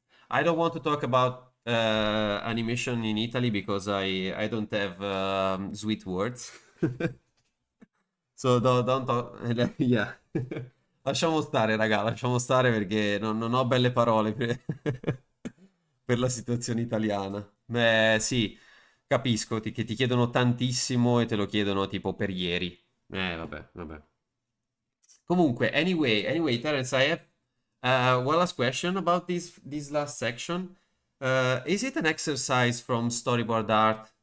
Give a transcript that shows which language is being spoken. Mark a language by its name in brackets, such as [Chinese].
[English] I don't want to talk about animation in Italy because I don't have sweet words. So don't talk. Yeah. [Italian] Lasciamo stare, raga, lasciamo stare perché non ho belle parole per la situazione italiana. Beh, sì, capisco che ti chiedono tantissimo e te lo chiedono tipo per ieri. Vabbè. [English] Comunque, anyway, Terence, I have one last question about this last section. Is it an exercise from storyboard art